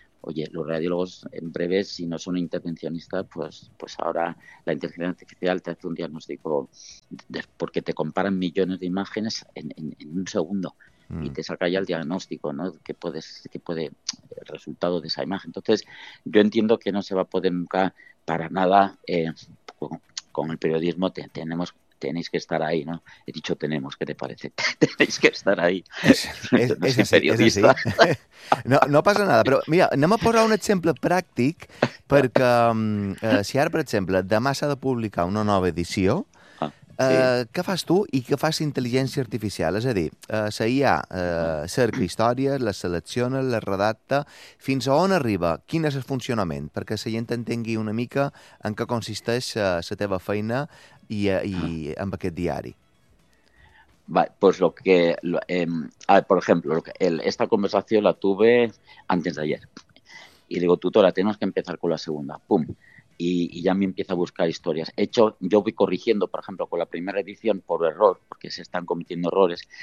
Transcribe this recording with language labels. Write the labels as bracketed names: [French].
[Spanish] Oye, los radiólogos en breve, si no son intervencionistas, pues ahora la inteligencia artificial te hace un diagnóstico porque te comparan millones de imágenes en un segundo y te saca ya el diagnóstico, ¿no? Que puede el resultado de esa imagen. Entonces, yo entiendo que no se va a poder nunca para nada con el periodismo. Tenéis que estar ahí, ¿no? He dicho tenemos, ¿qué te parece? Tenéis que estar ahí. Es así. [Catalan] No passa nada, però mira, anem a posar un exemple pràctic, perquè si ara, per exemple, demà s'ha de publicar una nova edició, què fas tu i què fas intel·ligència artificial? És a dir, la IA cerca històries, la selecciona, la redacta, fins a on arriba? Quin és el funcionament? Perquè la gent entengui una mica en què consisteix la teva feina i amb aquest diari. [Spanish] Pues lo que, por ejemplo, esta conversación la tuve antes de ayer. Y digo, tutora, tenemos que empezar con la segunda. ¡Pum! Y ya me empieza a buscar historias. De hecho, yo voy corrigiendo, por ejemplo, con la primera edición por error, porque se están cometiendo errores.